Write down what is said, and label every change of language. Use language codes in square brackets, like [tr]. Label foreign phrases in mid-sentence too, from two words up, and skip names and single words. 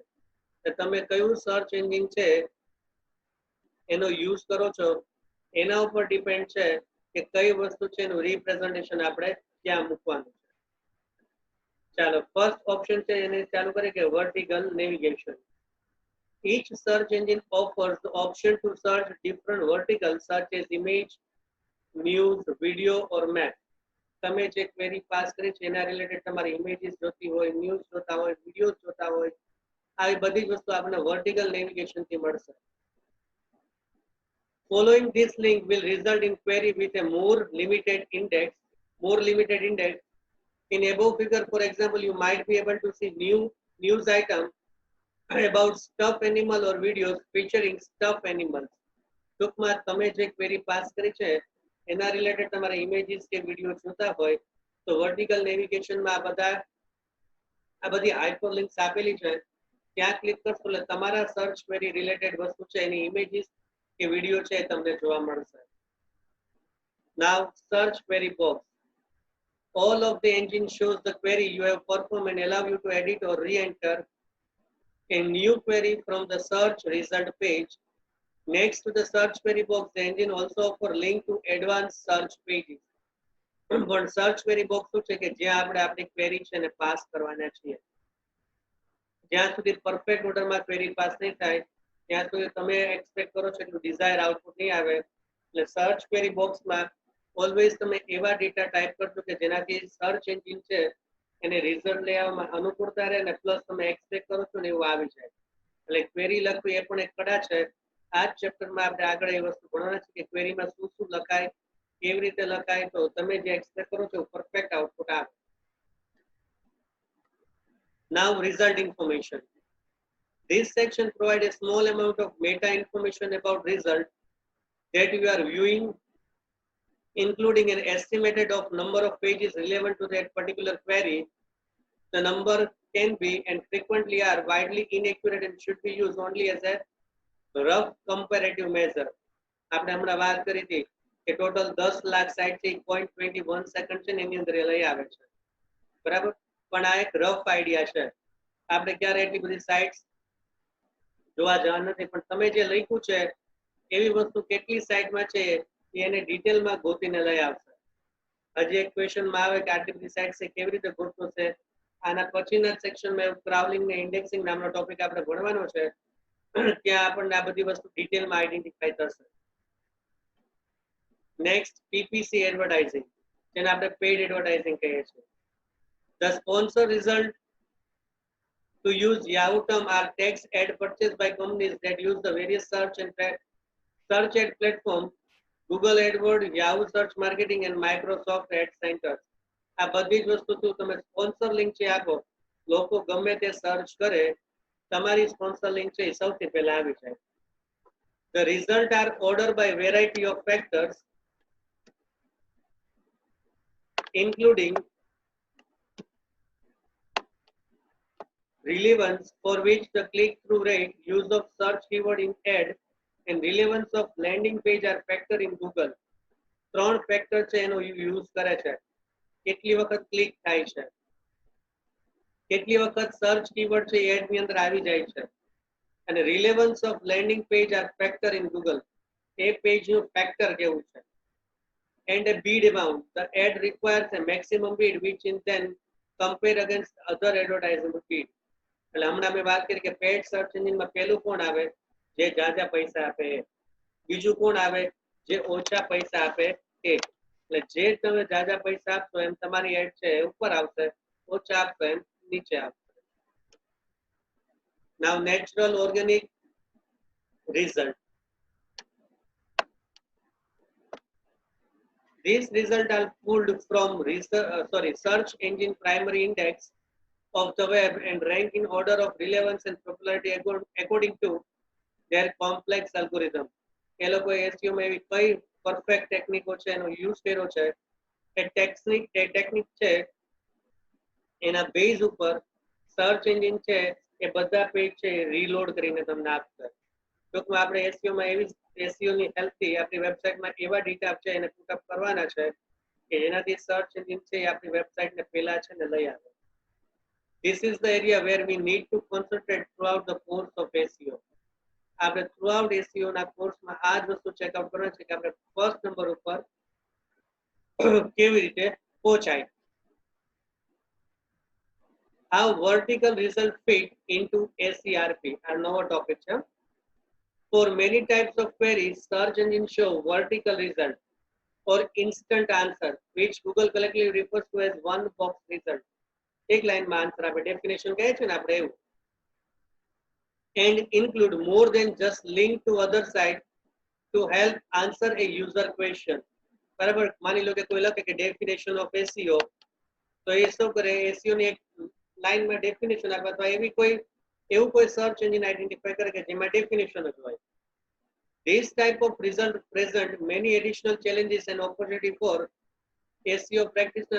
[gu] તમે કયું [en] search engine [gu] છે એનો યુઝ કરો છો એના ઉપર ડિપેન્ડ છે કે કઈ વસ્તુ છે એનું રિપ્રેઝન્ટેશન આપણે ક્યાં મૂકવાનું છે. ચાલો [en] first option [gu] છે એને ચાલુ કરીએ કે [en] vertical navigation. Each search engine offers the option to search different verticals such as image, news, video or map. [gu] તમે જે [en] query pass [gu] કરી છે એના રિલેટેડ તમારી ઇમેજીસ જોતી હોય, ન્યૂઝ જોતા હોય, વિડીયોઝ જોતા હોય, આવી બધી જ વસ્તુ આપણને [en] vertical navigation [gu] થી મળશે. [en] Following this link will result in query with a more limited index. In above figure, for example, you might be able to see news item about stuffed animal or videos featuring stuffed animals. [gu] ટૂંકમાં તમે જે [en] query pass [gu] કરી છે એના રિલેટેડ તમારે ઇમેજીસ કે વિડીયો જોતા હોય તો [en] vertical navigationમાં [gu] આ બધી હાઇપરલિંક્સ આપેલી છે, ત્યાં ક્લિક કરશો એટલે તમારા [en] search query related [gu] વસ્તુ છે એની ઇમેજીસ કે વિડીયો છે તમને જોવા મળશે. [en] Now search query box. All of the engine shows the query you have performed and allow you to edit or re-enter a new query from the search result page. Next to the search query box, the engine also offer link to advanced search pages. [gu] પણ [en] search query box [gu] શું છે કે જ્યાં આપણે આપણી ક્વેરી છે ને પાસ કરવાના છીએ. જ્યાં સુધી [en] perfect orderમાં query pass [gu] નહીં થાય ત્યાં સુધી તમે એક્સપેક્ટ કરો છો એટલું [en] desire output [gu] નહીં આવે. એટલે [en] search query boxમાં always [gu] તમે એવા [en] data type [gu] કરજો કે જેનાથી [en] search engine [gu] છે એને રિઝલ્ટ લેવામાં અનુકૂળતા રહે અને પ્લસ તમે એક્સપેક્ટ કરો છો ને એવું આવી જાય. એટલે ક્વેરી લખવી એ પણ એક કળા છે. આ જ ચેપ્ટરમાં આપણે આગળ એ વસ્તુ ભણવાના છે કે ક્વેરીમાં શું શું લખાય, કેવી રીતે લખાય, તો તમે જે એક્સપેક્ટ કરો છો [en] perfect output [gu] આવે. [en] Now result information. This section provides a small amount of meta information about result that you are viewing, including an estimated of number of pages relevant to that particular query. The number can be and frequently are widely inaccurate and should be used only as a rough comparative measure. [gu] આપણે હમણાં વાત કરી હતી કે ટોટલ 10 લાખ સાઇટ છે 0.21 સેકન્ડ છે એની અંદર લઈ આવે છે, બરાબર. પણ આ એક [en] rough idea [gu] છે, આપણે ક્યારે એટલી બધી સાઇટ્સ જોવા જવા નથી, પણ તમે જે લખ્યું છે એવી વસ્તુ કેટલી સાઇટમાં છે એને ડિટેલમાં ગોતીને લઈ આવશે. હજી એક ક્વેશ્ચનમાં આવે કે આટલી બધી સાઇટ છે કેવી રીતે ગોતવો છે. આના પછીના સેક્શનમાં ક્રાઉલિંગ ને ઇન્ડેક્સિંગ નામનો ટોપિક આપણે ભણવાનો છે, ત્યાં આપણને આ બધી વસ્તુ [en] detailમાં identify [gu] થશે. [en] next PPC advertising, [gu] જેને આપણે [en] paid advertising [gu] કહીએ છીએ. [en] The sponsor result to use Yahoo term are text ad purchased by companies that use the various search ad platform, Google AdWords, Yahoo search marketing and Microsoft Ad Centers. [gu] આ બધી જ વસ્તુ તમે [en] sponsor link [gu] છે આપો, લોકો ગમે તે સર્ચ કરે તમારી [en] sponsor link [gu] છે સૌથી પહેલા આવી જાય. [en] The result are ordered by variety of factors including relevance, for which the click-through rate, use of search keyword in ad, and relevance of landing page are factor in Google. [gu] 3 ફેક્ટર છે એનો યુઝ કરે છે. કેટલી વખત ક્લિક થાય છે, કેટલી વખત [en] search keyword [gu] છે એડ ની અંદર આવી જાય છે, અને [en] relevance of landing page are factor in Google, [gu] એ પેજ નું ફેક્ટર કેવું છે. [en] And a bid amount, the ad requires a maximum bid which in then compare against other advertising bid. [gu] એટલે હમણાં મેં વાત કરી કે [en] paid search engineમાં [gu] પહેલું કોણ આવે, જે જાજા પૈસા આપે. બીજું કોણ આવે, જે ઓછા પૈસા આપે એ. એટલે જે તમે જાજા પૈસા આપશો એમ તમારી એડ છે ઉપર આવશે, ઓછા આપશો એમ નીચે આવશે. [en] Now natural organic result. These results are pulled from search engine primary index of the web and rank in order of relevance and popularity according to their complex algorithm. [gu] એ લોકો SEO માં એવી કઈ [en] perfect techniques [gu] છે એનો યુઝ કર્યો છે, એ ટેકનિક છે એના બેઝ ઉપર [en] search engine [gu] છે એ બધા પેજ છે રીલોડ કરીને તમને આપશે. ટૂંકમાં આપણે SEO માં એવી SEO ની હેલ્પથી આપણી વેબસાઇટમાં એવા ડેટા છે એને પુટઅપ કરવાના છે કે જેનાથી [en] search engine [gu] છે એ આપણી વેબસાઇટને પહેલા છે ને લઈ આવે. [en] This is the area where we need to concentrate throughout the course of SEO. [gu] આપણે throughout SEO ના કોર્સમાં આ જ વસ્તુ ચેકઆઉટ કરવાની છે કે આપણે [en] first number [gu] ઉપર કેવી રીતે પહોંચાય. [en] How vertical result fit into SERP [gu] આ નવો ટોપિક છે. [en] For many types of queries, search engines show vertical result or instant answer, which Google collectively refers to as one box result. [gu] એક લાઈનમાં આન્સર આપે, ડેફિનેશન કહે છે ને આપણે એવું. [en] And include more than just link to other site to help answer a user question. [gu] બરાબર, માની લો કે કોઈ લખે કે [en] definition of SEO, [gu] તો એ શું કરે, SEO ની એક લાઈનમાં ડેફિનેશન આપે અથવા એવું કોઈ [en] search engine identify [gu] કરે કે જેમાં ડેફિનેશન જ હોય. [en] This type of result present many additional challenges and opportunity for SEO practitioner.